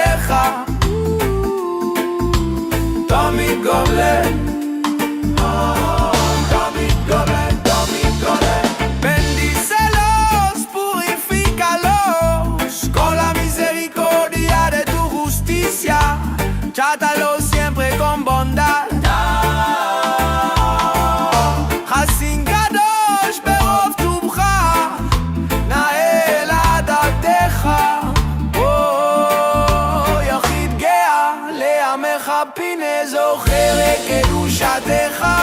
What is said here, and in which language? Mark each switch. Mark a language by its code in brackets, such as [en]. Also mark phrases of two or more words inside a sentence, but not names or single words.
[he] תמיד גולל, תמיד גולל, תמיד גולל. [es] Bendícelos, purifícalos con la misericordia de tu justicia. Trátalos siempre con bondad. [he] חסין קדוש ברוב טובך, נאה לעדתך. יחיד גאה לעמך פינה זוכר קדושתך.